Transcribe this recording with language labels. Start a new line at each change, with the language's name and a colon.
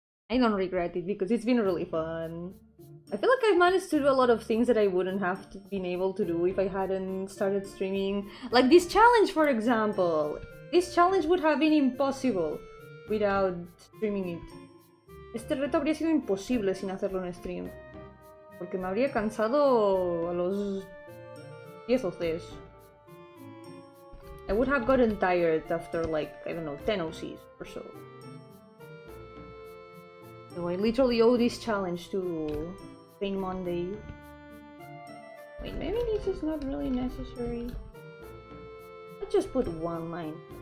English: I don't regret it because it's been really fun. I feel like I've managed to do a lot of things that I wouldn't have been able to do if I hadn't started streaming. Like this challenge, for example. This challenge would have been impossible without streaming it.
Spanish: Este reto habría sido imposible sin hacerlo en stream. Porque me habría cansado a los 10 OCs.
English: I would have gotten tired after like, I don't know, 10 OCs or so. So I literally owe this challenge to Paint Monday. Wait, maybe this is not really necessary. Let's just put one line.